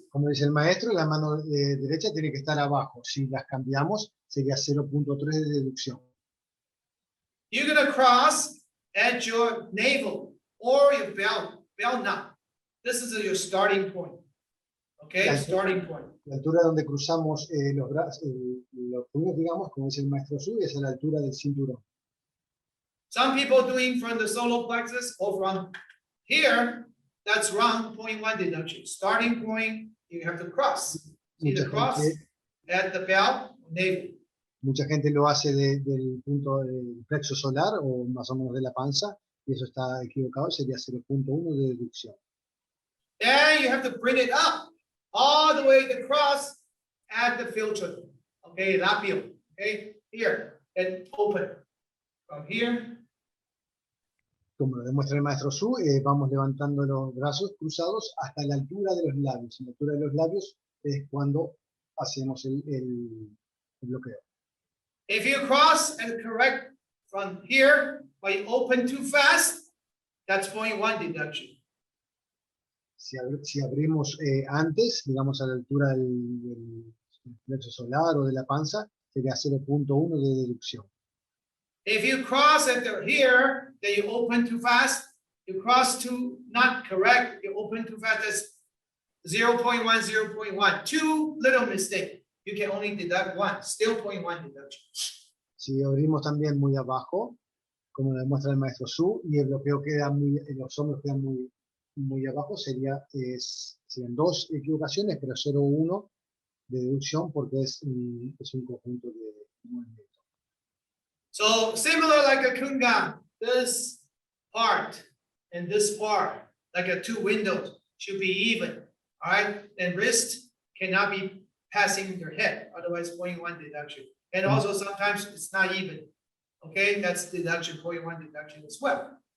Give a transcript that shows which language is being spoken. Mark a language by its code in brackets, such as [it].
[es] Como dice el maestro, la mano derecha tiene que estar abajo. Si las cambiamos, sería 0.3 de deducción. [en] You're gonna cross at your navel or your belt knot. This is your starting point. Okay, Yeah. starting point. [es] La altura donde cruzamos los puños, digamos, como dice el maestro Su, es a la altura del cinturón. [en] Some people doing from the solar plexus or from here, that's wrong, 0.1 deduction. Starting point, you have to cross. Either cross at the belt or navel. [es] Mucha gente lo hace del punto del plexo solar o más o menos de la panza, y eso está equivocado, sería 0.1 de deducción. [en] Then you have to bring it up all the way to cross at the filter. Okay, labio. Okay, here and open. From here. [es] Como lo demuestra el maestro Su, vamos levantando los brazos cruzados hasta la altura de los labios. En la altura de los labios es cuando hacemos el bloqueo. [en] If you cross and correct from here, but you open too fast, that's 0.1 deduction. [es] Si abrimos antes, digamos a la altura del plexo solar o de la panza, sería 0.1 de deducción. [en] If you cross at here, then you open too fast. You cross too not correct. You open too fast. That's 0.1, 0.1. Two little mistake. You can only deduct one. Still 0.1 deduction. [es] Si abrimos también muy abajo, como lo demuestra el maestro Su, y el bloqueo queda los hombros quedan muy abajo, serían dos equivocaciones, pero 0.1 de deducción porque es un conjunto de movimientos. [en] So similar like a kungan, this part and this part, like a two windows, should be even. All right, and wrist cannot be passing your head, otherwise 0.1 deduction. And also sometimes it's not even. Okay, that's deduction, 0.1 deduction as well.